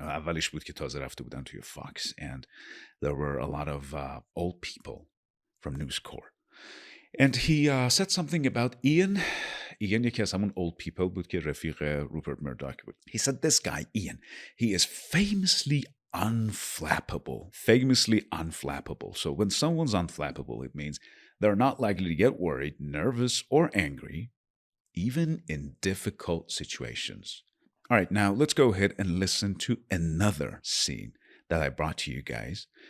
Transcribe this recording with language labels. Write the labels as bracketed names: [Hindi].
[Persian] اولش بود که تازه رفته بودن توی [English] Fox and there were a lot of old people from News Corp. And he said something about Ian. [Persian] Ian یکی از همون [English] old people [Persian] بود که رفیق روپرت مرداک بود. [English] He said this guy, Ian, he is famously unflappable. Famously unflappable. So when someone's unflappable, it means they're not likely to get worried, nervous, or angry, even in difficult situations. All right, now let's go ahead and listen to another scene that I brought to you guys.